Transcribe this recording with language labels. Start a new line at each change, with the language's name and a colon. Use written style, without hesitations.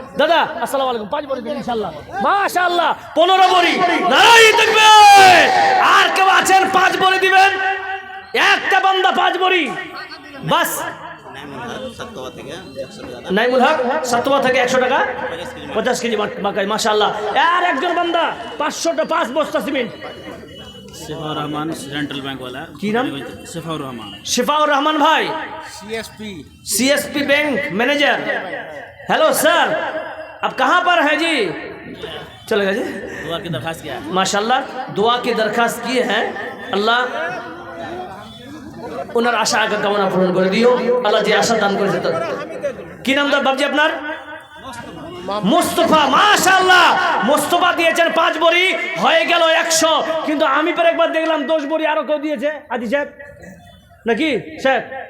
Bangla: দাদা আসসালামু আলাইকুম, 5 বড়ি দেন ইনশাআল্লাহ মাশাআল্লাহ। 15 বড়ি, নারায়ে তাকবীর। আর কেউ আছেন 5 বড়ি দিবেন? একটা বান্দা 5 বড়ি বাস। নাইমুল হক সাতোয়া থেকে 100 টাকা 50 কেজি মাকাই মাশাআল্লাহ। আর একজন বান্দা 5 বস্তা সিমেন্ট।
Hindi: शेफाउर रहमान सेंट्रल बैंक वाला, की नाम? शेफाउर रहमान। शेफाउर रहमान भाई CSP bank manager. Hello sir, अब कहाँ पर है जी? चलेगा जी, दुआ की दरखास्त किया है माशाल्लाह, दुआ की दरखास्त की है।
Bangla: अल्लाह ওনার আশা আগে কামনা পূরণ করে দিও, আল্লাহ যে আশা দান করেছে। কি নাম দাদা বাবজি আপনার? মুস্তফা, মাশাআল্লাহ মুস্তফা দিয়েছেন 5 বড়ি, হয়ে গেল 100। কিন্তু আমি পরে একবার দেখলাম 10 বড়ি আরো কেউ দিয়েছে, আদি সাহেব নাকি স্যার?